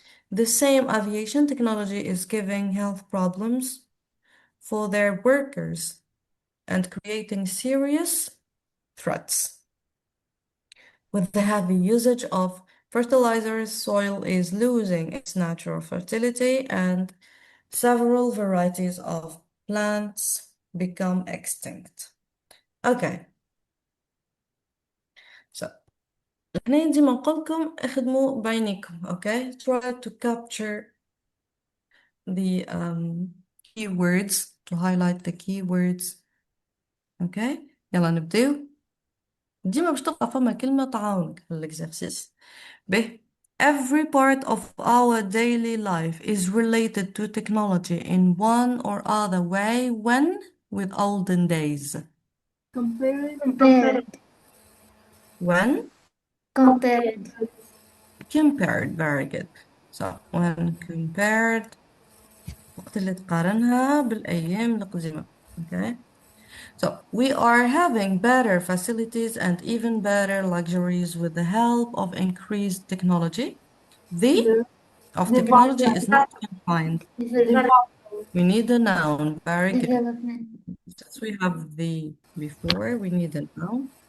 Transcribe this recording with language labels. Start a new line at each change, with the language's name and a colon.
English: The same aviation technology is giving health problems for their workers and creating serious threats. With the heavy usage of fertilizers, soil is losing its natural fertility and several varieties of plants become extinct. Okay.
Arabic: So, هنا ديما نقولكم اخدموا بعينيكم. Okay.
English: Try to capture the keywords, to highlight the keywords.
Arabic: Okay. يلا نبداو. ديما باش تلقى فما كلمة تعاونك في الإكزرسيس.
English: به every part of our daily life is related to technology in one or other way when with olden days. Compared. Compared. When? Compared. Compared. Very good. So when compared
Arabic: وقت اللي تقارنها بالأيام القديمة.
English: Okay. So we are having better facilities and even better luxuries with the help of increased technology. The of technology is not confined. We need a noun. Very good. Development. Since we have the before, we need a noun.